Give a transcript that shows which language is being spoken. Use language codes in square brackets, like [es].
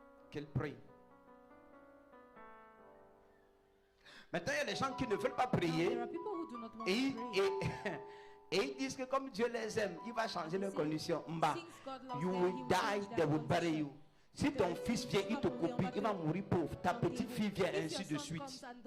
[fr] Qu'il prie. Maintenant, il y a des gens qui ne veulent pas prier. Et ils disent que comme Dieu les aime, il va changer leurs conditions. [en] Mba, you will die, they will bury you. [fr] Si ton fils vient, il te copie, il va mourir pauvre. Ta petite fille vient, ainsi de suite.